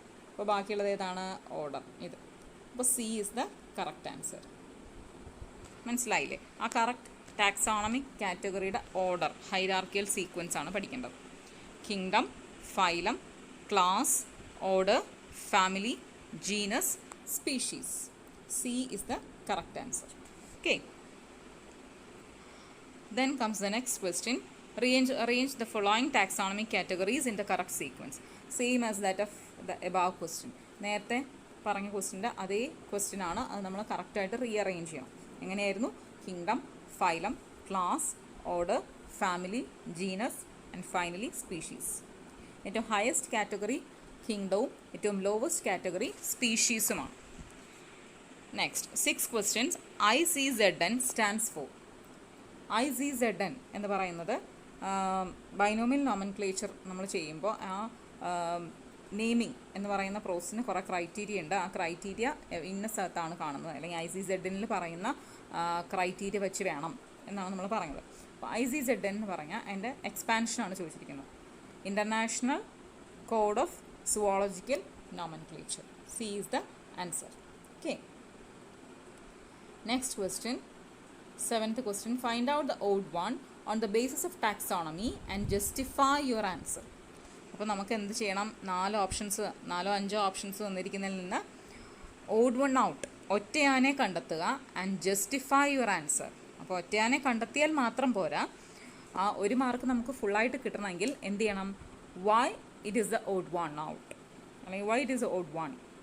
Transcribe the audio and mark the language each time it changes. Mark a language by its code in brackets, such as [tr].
[ml] അപ്പോൾ ബാക്കിയുള്ളത് ഏതാണ്, ഓർഡർ, ഇത്. അപ്പോൾ [en] C is the correct answer. [ml] മനസ്സിലായില്ലേ? ആ correct taxonomic കാറ്റഗറിയുടെ order, hierarchical sequence ആണ് പഠിക്കേണ്ടത്. Kingdom, phylum, class, order, family, genus, species. [en] C is the correct answer. Okay. Then comes the next question. Arrange the following taxonomic categories in the correct sequence. Same as that of the above question. [ml] നേരത്തെ പറഞ്ഞ ക്വസ്റ്റിൻ്റെ അതേ question ആണ്. അത് നമ്മൾ കറക്റ്റായിട്ട് rearrange ചെയ്യണം. എങ്ങനെയായിരുന്നു? Kingdom, phylum, class, order, family, genus and finally species. ഏറ്റവും ഹയസ്റ്റ് കാറ്റഗറി കിങ്ഡവും ഏറ്റവും lowest category സ്പീഷീസുമാണ്. [en] Next 6 questions. ICZN stands for. [ml] ICZN എന്ന് പറയുന്നത് ബൈനോമിയൽ നോമൻക്ലേച്ചർ നമ്മൾ ചെയ്യുമ്പോൾ ആ നെയിമിംഗ് എന്ന് പറയുന്ന പ്രോസസ്സിന് കുറേ ക്രൈറ്റീരിയ ഉണ്ട്. ആ ക്രൈറ്റീരിയ ഇന്ന സ്ഥലത്താണ് കാണുന്നത്, അല്ലെങ്കിൽ ICZN പറയുന്ന ക്രൈറ്റീരിയ വെച്ച് വേണം എന്നാണ് നമ്മൾ പറയുന്നത്. അപ്പോൾ ICZN എന്ന് പറഞ്ഞാൽ അതിൻ്റെ എക്സ്പാൻഷനാണ് ചോദിച്ചിരിക്കുന്നത്. International code of zoological nomenclature. [en] C is the answer. Okay. Next question, 7th question. Find out the odd one on the basis of taxonomy and justify your answer. [ml] അപ്പോൾ നമുക്ക് എന്ത് ചെയ്യണം? 4 ഓപ്ഷൻസ്, 4-5 ഓപ്ഷൻസ് തന്നിരിക്കുന്നതിൽ നിന്ന് odd one out, ഒറ്റയാനെ കണ്ടെത്തുക, [en] And justify your answer. [ml] അപ്പോൾ ഒറ്റയാനെ കണ്ടെത്തിയാൽ മാത്രം പോരാ, ആ 1 മാർക്ക് നമുക്ക് ഫുള്ളായിട്ട് കിട്ടണമെങ്കിൽ എന്ത് ചെയ്യണം? [en] Why it is the odd one out, അല്ലെങ്കിൽ why it is the odd one.